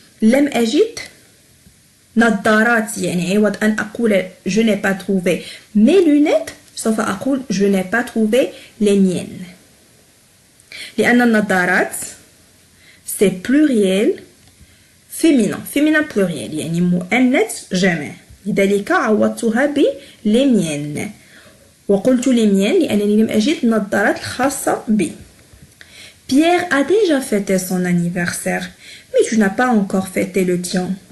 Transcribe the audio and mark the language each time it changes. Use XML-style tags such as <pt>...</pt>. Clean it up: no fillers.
<ar>لم أجد نظاراتي، يعني عوض أن أقول</ar> <fr>je n'ai pas trouvé mes lunettes</fr> <ar>سوف أقول</ar> <fr>je n'ai pas trouvé les miennes.</fr> <ar>لأن النظارات</ar> <fr>c'est pluriel féminin pluriel،</fr> <ar>يعني مؤنث جمع، لذلك عوضتها ب les miennes. وقلت</ar> <fr>les miennes</fr> <ar>لأنني لم أجد النظارات الخاصة بي.</ar> <fr>Pierre a déjà fêté son anniversaire, mais tu n'as pas encore fêté le tien.</fr>